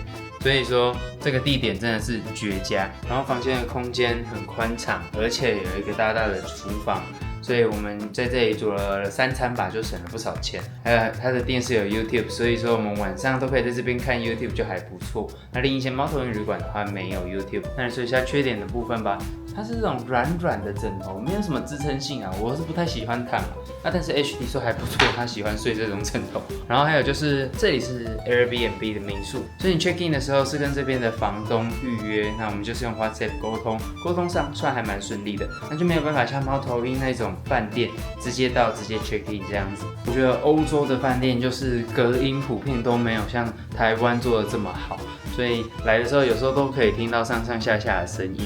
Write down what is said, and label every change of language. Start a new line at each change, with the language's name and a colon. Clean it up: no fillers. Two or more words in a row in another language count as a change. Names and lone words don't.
Chinese: 所以說這個地點真的是絕佳，然後房間的空間很寬敞，而且有一個大大的廚房，所以我們在這裡煮了3餐吧，就省了不少錢。還有它的電視有 YouTube， 所以說我们晚上都可以在這邊看 YouTube， 就還不錯。那另一間貓頭鷹旅館的話沒有 YouTube。那來說一下缺點的部分吧，它是這種軟的枕頭，沒有什麼支撐性啊，我是不太喜歡躺。但是 HD 說還不錯，他喜歡睡這種枕頭。然後還有就是這裡是 Airbnb 的民宿，所以你
English: check in
Chinese: 的時候是跟這邊的房東預約，那我們就是用 WhatsApp 溝通上算還蠻順利的，那就沒有辦法像貓頭鷹那種飯店直接到直接
English: check in
Chinese: 這樣子。我覺得歐洲的飯店就是隔音普遍都沒有像台灣做的這麼好，所以來的時候有時候都可以聽到上上下下的聲音。